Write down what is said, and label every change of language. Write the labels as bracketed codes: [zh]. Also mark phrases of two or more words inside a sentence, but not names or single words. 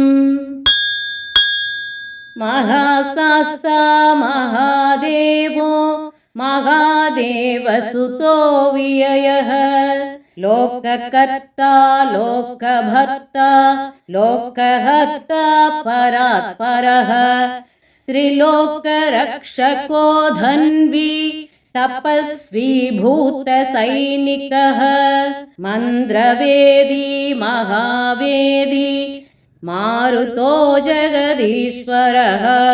[sa] महाशास्ता महादेवो महादेवसुतो व्ययः लोककर्ता लोकभर्ता लोकहर्ता परात्परः त्रिलोकरक्षको धन्वी तपस्वी भूतसैनिकः मन्द्रवेदी महावेदी मारुतो जगदीश्वरः